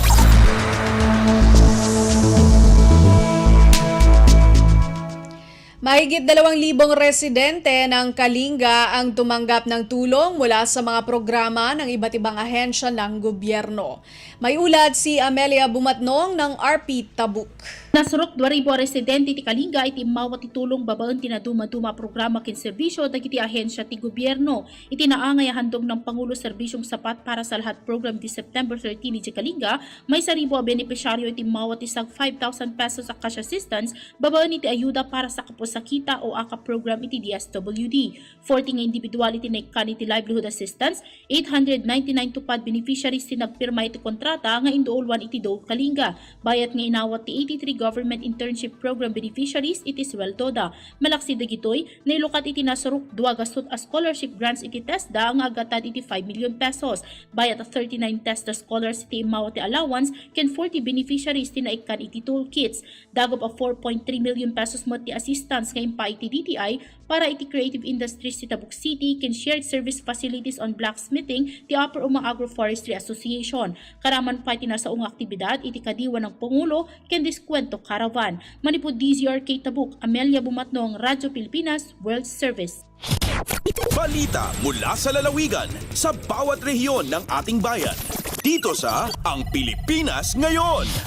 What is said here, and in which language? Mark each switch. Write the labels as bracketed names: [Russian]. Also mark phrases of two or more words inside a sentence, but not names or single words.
[Filipino] Mahigit 2,000 residente ng Kalinga ang tumanggap ng tulong mula sa mga programa ng iba't ibang ahensya ng gobyerno. May ulat si Amelia Bumatnong ng RP Tabuk. [Iloko] Nasurok 2,000 residente ti Kalinga iti mawat itulong babaan tinaduma-duma programa kin serbisyo dagiti ahensya ti gobyerno. Iti naangay handog ng Pangulo serbisyong sapat para sa lahat program ti September 13 iti Kalinga, may 1,000 a benepisyaryo iti mawat isang 5,000 pesos a [English] cash assistance [Iloko] babaan iti ayuda para sa kaposakita o AKA program iti DSWD. 40 nga individual iti naikan iti [English] livelihood assistance, [Iloko] 899 tupad beneficiaries ti nagpirma iti kontrata nga induolwan iti do Kalinga. Bayat nga inawat ti 83 [English] government internship program beneficiaries [Iloko] iti sweldoda. Malaksi dagitoy, nailukat iti nasurok 2 gastot a [English] scholarship grants [Iloko] iti TESDA nga agatad iti 5 [English] million pesos. [Iloko] Bayat a 39 TESDA scholars iti imawat ti allowance ken 40 beneficiaries ti naikan iti toolkits. Dagop a 4.3 [English] million pesos [Iloko] mo ti assistance nga impa iti DTI para iti [English] creative industries [Iloko] ti Tabuk City ken [English] shared service facilities on blacksmithing [Iloko] ti Upper Uma Agroforestry Association. Karaman pa iti nasaong aktibidad iti kadiwa ng Pangulo ken diskwento caravan. Manipod DZRK Tabuk, Amelia Bumatnong, Radyo Pilipinas, World Service. [Filipino] Balita mula sa lalawigan sa bawat rehiyon ng ating bayan. Dito sa Ang Pilipinas Ngayon.